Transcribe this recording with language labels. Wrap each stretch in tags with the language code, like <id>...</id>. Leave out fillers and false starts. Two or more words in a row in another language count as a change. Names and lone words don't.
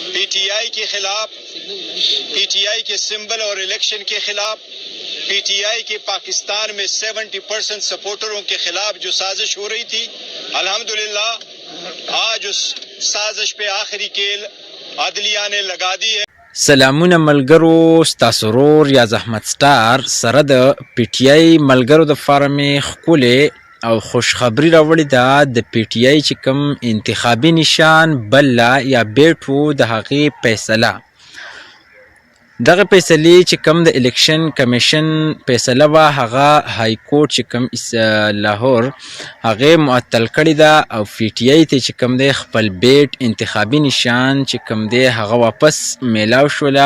<ur>پی ٹی آئی کے خلاف، پی ٹی آئی کے سمبل اور الیکشن کے خلاف، پی ٹی آئی کے پاکستان میں 70% سپورٹروں کے خلاف جو سازش ہو رہی تھی، الحمدللہ آج اس سازش پہ آخری کیل عدلیہ نے لگا دی ہے.</ur> <ps>سلامونه ملګرو، ستاسو ورور یا زحمت سټار سره د پی ټی آی ملګرو د فارمې ښکلې او خوشخبري راوړې ده. د پی ټی آی چې کوم انتخابي نشان بله یا بیټو د هغې فیصله، دغه فیصلې چې کوم د</ps> <en>الیکشن کمیشن</en> <ps>فیصله وه، هغه</ps> <en>های کورټ</en> <ps>چې کوم لاهور هغې معطل کړې ده او پی ټی آی ته چې کوم دی خپل بیټ انتخابي نشان چې کوم دی هغه واپس میلاو شوله.</ps>